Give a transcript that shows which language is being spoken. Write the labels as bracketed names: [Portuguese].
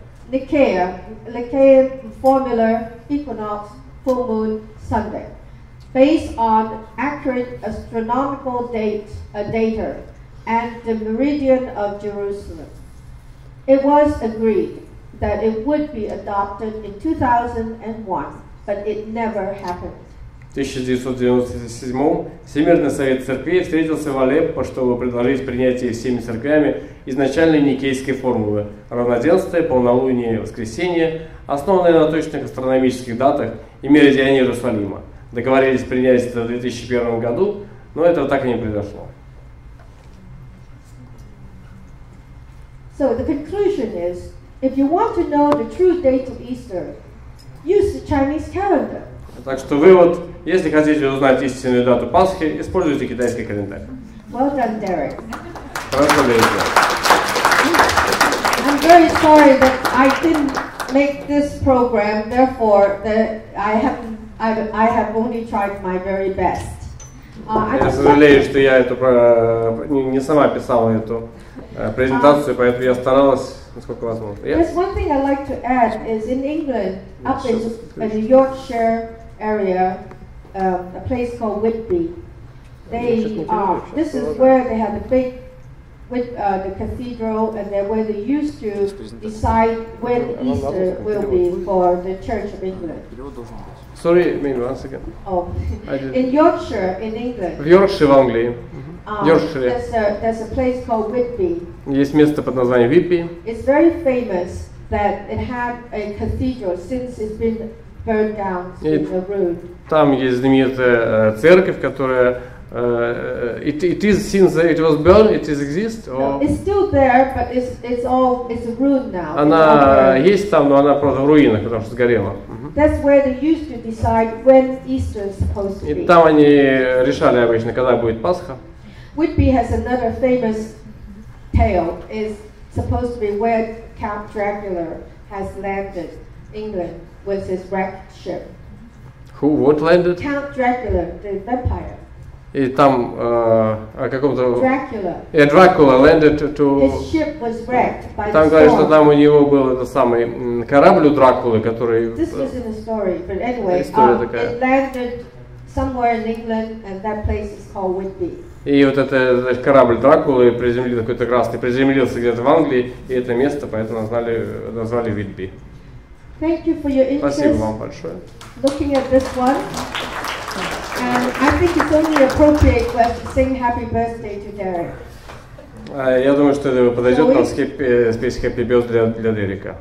[English] Nicaea formula equinox full moon Sunday, based on accurate astronomical data and the meridian of Jerusalem. It was agreed that it would be adopted in 2001, but it never happened. [Russian] В 1997 Всемирный совет церквей встретился в Алеппо, чтобы предложить принятие всеми церквями изначальной никейской формулы равноденствия, полнолуния, воскресенья, основанной на точных астрономических датах и меридиане Иерусалима. Договорились принять это в 2001 году, но этого так и не произошло. [English] So the conclusion is, if you want to know the true date of Easter, use the Chinese calendar. [Russian] Так что вывод, если хотите узнать истинную дату Пасхи, используйте китайский календарь. [English] Well done, Derek. [Russian] Хорошо, Дерек. [English] I'm very sorry that I didn't make this program, therefore I have only tried my very best. [Russian] Я сожалею, что я не сама писала эту презентацию, поэтому я старалась, насколько возможно. [English] There's one thing I'd like to add is in England, up in the Yorkshire area, a place called Whitby. This is where they have the big, the cathedral, and where they used to decide when Easter will be for the Church of England. Sorry, maybe once again. Oh, in Yorkshire, in England. [Russian] В Йоркшире, в Англии. [English] There's a place called Whitby. [Russian] Есть место под названием Whitby. [English] It's very famous that it had a cathedral since it's been burned down in the ruin. [Russian] Там есть знаменитая церковь, которая [English] it is since it was burned, it is exist. No, it's still there, but it's a ruin now. [Russian] Она есть там, но она просто в руинах, потому что сгорела. [English] That's where they used to decide when Easter is supposed to be. [Russian] И там они решали обычно, когда будет Пасха. [English] Whitby has another famous tale. Is supposed to be where Count Dracula has landed England with his wrecked ship. Who? What landed? Count Dracula, the vampire. [Russian] И там о каком-то... [English] Dracula. [Russian] Дракула [English] landed to... His ship was wrecked by [Russian] Там [English] the [Russian] говорят, что [English] storm. [Russian] там у него был этот самый корабль у Дракулы, который... [English] This wasn't a story, but anyway, [Russian] История такая. [English] it landed somewhere in England, and that place is called Whitby. [Russian] И вот этот корабль Дракулы приземлился, какой-то красный, приземлился где-то в Англии, и это место поэтому назвали Whitby. [English] Thank you for your [Russian] Спасибо [English] interest [Russian] вам большое. [English] looking at this one. And I think it's only appropriate for us to sing happy birthday to Derek. [Russian] Я думаю, что это подойдет нам спеть Happy Birthday для Дерека.